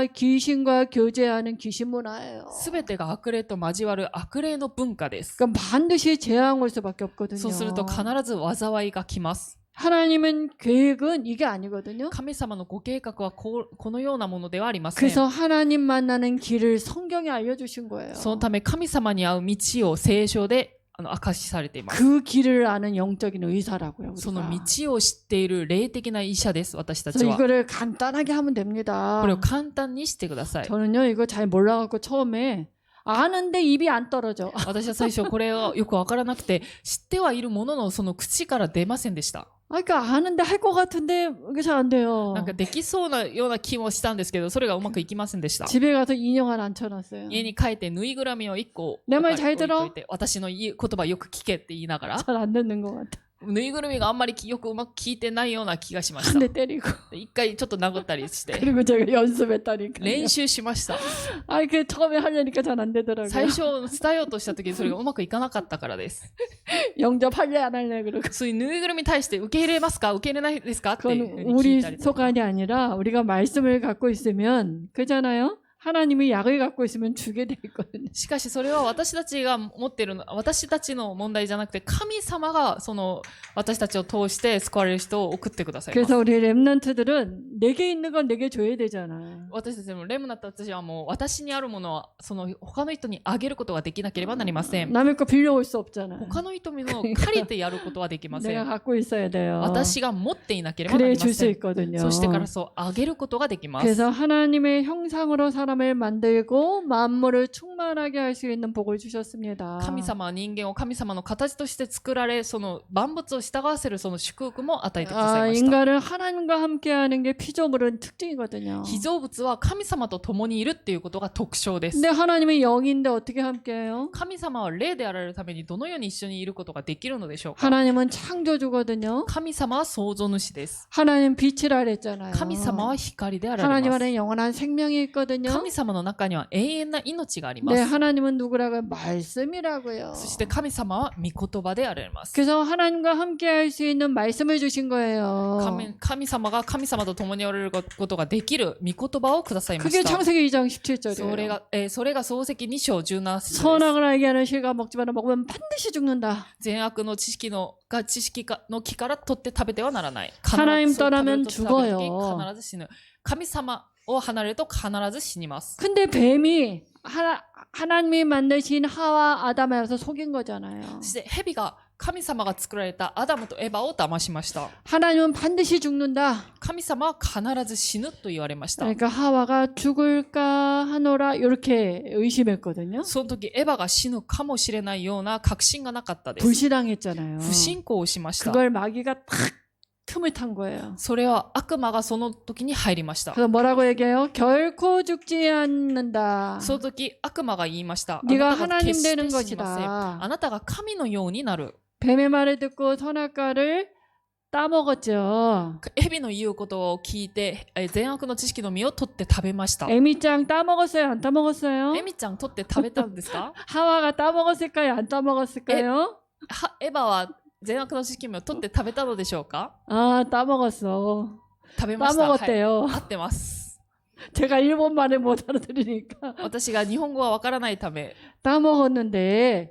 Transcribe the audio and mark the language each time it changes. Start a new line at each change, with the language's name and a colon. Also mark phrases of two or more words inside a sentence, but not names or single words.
Korean: 귀신과 교제하는 귀신 문화예요.
Japanese: 全てが悪霊と交わる悪霊の文化です。
Korean: 그러니까 반드시 재앙 올 수밖에 없거든요.
Japanese: そうすると必ず災いが来ます。
Korean: 하나님은 계획은 이게 아니거든요.
Japanese: 神様のご計画はこのようなものではありません。
Korean: 그래서 하나님 만나는 길을 성경에 알려주신 거예요.
Japanese: そのため神様に会う道を聖書で明かしされています。
Korean: 그 길을 아는 영적인 의사라고요.
Japanese: その
Korean: 우리가.
Japanese: 道を知っている霊的な医者です、私たち
Korean: 그래서
Japanese: は。
Korean: 이거를 간단하게 하면 됩니다.
Japanese: これを簡単にしてください。
Korean: 저는요 이거 잘 몰라갖고 처음에 아는데 입이 안 떨어져.
Japanese: 私は最初これをよくわからなくて、知ってはいるもののその口から出ませんでした。
Korean: 그러니까 아는데 할 것 같은데 이게 잘 안 돼요.
Japanese: なんかできそうなような気もしたんですけど、それがうまくいきませんでした。
Korean: 집에 가서 인형 하나 앉혀놨어요.
Japanese: 家に帰ってぬいぐるみを1 個
Korean: 내 말
Japanese: 置
Korean: 잘
Japanese: いと
Korean: 들어?
Japanese: いて、私の言葉よく聞けって言いながら、
Korean: 잘 안 듣는 것 같아.
Japanese: ぬいぐるみがあんまりよくうまく聞いてないような気がしまし
Korean: 한
Japanese: た。
Korean: 대 때리고
Japanese: 一回ちょっと殴ったりして、
Korean: 그리고 제가 연습했다니까.
Japanese: 練習しました。
Korean: 아이 그 처음에 하려니까 잘 안 되더라고요.
Japanese: 最初伝えようとした時にそれがうまくいかなかったからです。
Korean: 영접할래 안 할래 그러고.
Japanese: そういうぬいぐるみに対して受け入れますか受け入れないですかっていうふう
Korean: 그건
Japanese: に聞
Korean: 우리
Japanese: いたりとか。
Korean: 소관이 아니라 우리가 말씀을 갖고 있으면 그잖아요. 하나님이 약을 갖고 있으면 주게 돼 있거든요.
Japanese: しかしそれは私たちが持っているの、私たちの問題じゃなくて、神様がその私たちを通して救われる人を送ってくださいます。
Korean: 그래서 우리 렘넌트들은 내게 있는 건 내게 줘야 되잖아.
Japanese: 私たちのレムナットたちはもう私にあるものはその他の人にあげることができなければなりません。
Korean: 남의 거 빌려올 수 없잖아.
Japanese: 他の人の借りてやることはできませ
Korean: 내가
Japanese: ん。
Korean: 갖고 있어야 돼요.
Japanese: 私が持っていなければな
Korean: 그래
Japanese: りま
Korean: 줄 수
Japanese: せん。
Korean: 있거든요.
Japanese: そしてからそうあげることができます。
Korean: 그래서 하나님의 형상으로 사람을 만들고 만물을 충만하게 할 수 있는 복을 주셨습니다.
Japanese: 神様は人間を神様の形として作られ、その万物を従わせるその祝福も与えてくださいました。
Korean: 인간을 하나님과 함께하는 게 피조물은 특징이거든요.
Japanese: 被造物は神様と共にいるっていうことが特徴です。
Korean: 근데 하나님은 영인데 어떻게 함께해요?
Japanese: 神様は霊であられるためにどのように一緒にいることができるのでしょうか。
Korean: 하나님은 창조주거든요.
Japanese: 神様は創造主です。
Korean: 하나님 빛이라 그랬잖아요.
Japanese: 神様は光であられ
Korean: 하나님
Japanese: ます。
Korean: 안에 영원한 생명이 있거든요.
Japanese: 神様の中には永遠な命がありま
Korean: 네,
Japanese: す。
Korean: 하나님은 누구라고요? 말씀이라고요.
Japanese: そして神様は御言葉であられます。
Korean: 그래서 하나님과 함께할 수 있는 말씀을 주신 거예요.
Japanese: 神様が神様と共におられることができる御言葉をくださいま
Korean: 그게
Japanese: した。
Korean: 창세기 2장
Japanese: それ
Korean: 17절이에요.
Japanese: それが創世記2章17節です。
Korean: 선악을 알게 하는 실과 먹지마라 먹으면 반드시 죽는다.
Japanese: 善悪の知識の木から取って食べてはならない。
Korean: 하나님
Japanese: そう
Korean: 떠나면
Japanese: 食べると食べる時
Korean: 죽어요.
Japanese: 必ず死ぬ。神様を離れると必ず死にます。
Korean: 근데 뱀이 하나님이 만드신 하와 아담에 와서 속인 거잖아요.
Japanese: そして蛇が神様が作られたアダムとエヴァを騙しました。
Korean: 하나님은 반드시 죽는다.
Japanese: 神様は必ず死ぬと言われました。
Korean: 그러니까 하와가 죽을까 하노라 이렇게 의심했거든요.
Japanese: その時エヴァが死ぬかもしれないような確信がなかったです。
Korean: 불신앙했잖아요.
Japanese: 不信仰をしました。
Korean: 그걸 마귀가 탁 틈을 탄 거예요.
Japanese: それは悪魔がその時に入りました。
Korean: 그래서 뭐라고 얘기해요? 결코 죽지 않는다.
Japanese: その時悪魔が言いました。
Korean: 네가
Japanese: あなたが決して
Korean: 하나님 되는
Japanese: 死にません。
Korean: 것이다.
Japanese: あなたが神のようになる。
Korean: 뱀의 말을 듣고 선악과를 따먹었죠.
Japanese: 蛇の言うことを聞いて、善悪の知識の実を取って食べました。
Korean: 에미짱 따먹었어요? 안 따먹었어요?
Japanese: エミちゃん取って食べたんですか？
Korean: 하와가 따먹었을까요? 안 따먹었을까요?
Japanese: エヴァは善悪の知識を取って食べたのでしょうか？
Korean: 아, 따먹었어.
Japanese: 食べました。はい、
Korean: 따먹었대요.
Japanese: 合ってます。
Korean: 제가 일본말을 못 알아들으니까
Japanese: 私が日本語はわからないため、
Korean: 따먹었는데